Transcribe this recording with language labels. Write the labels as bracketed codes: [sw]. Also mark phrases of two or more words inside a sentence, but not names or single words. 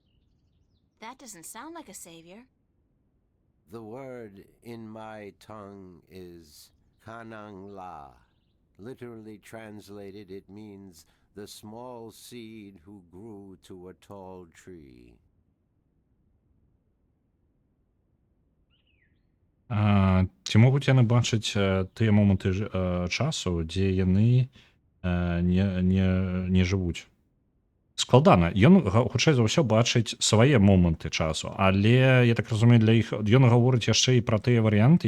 [en] That doesn't sound like a savior. The word in my tongue is Kanang La. Literally translated, it means the small seed who grew to a tall tree. [be] Ці могуць яны бачыць тыя моманты часу, дзе яны не жывуць? Складана. Ён хутчэй за ўсё бачыць свае моманты часу, але я так разумею, для іх ён гаворыць яшчэ і пра тыя варыянты.